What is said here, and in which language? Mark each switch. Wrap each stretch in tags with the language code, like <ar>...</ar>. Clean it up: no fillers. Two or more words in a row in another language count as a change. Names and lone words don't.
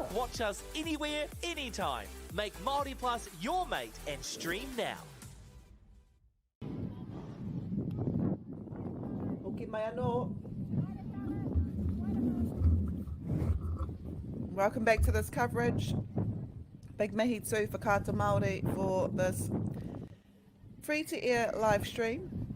<en>Watch us anywhere, anytime. Make MAORI Plus your mate and stream now. Welcome back to this coverage. Big mihi tū whakaata Māori for this free-to-air live stream.</en>